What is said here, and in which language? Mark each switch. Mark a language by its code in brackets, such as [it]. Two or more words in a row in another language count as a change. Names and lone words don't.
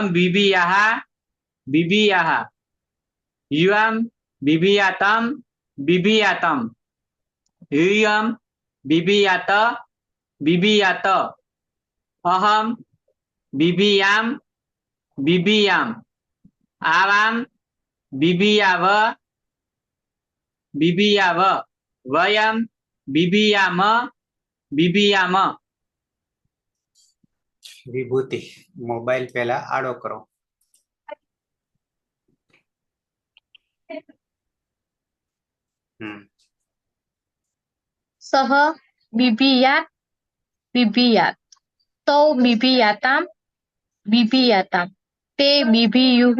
[sa] बिभियाः बिभियाः युवां बिभियाताम बिभियाताम यूयं बिभियात बिभियात अहं बिभियाम बिभियाम आवां बिभियाव बिभियाव वयं बिभियाम बिभियाम। [gu] વિભૂતિ મોબાઈલ પહેલા આડો કરો. [sa] सह बिभियात बिभियात तौ बिभियाताम बिभियाताम ते बिभियुः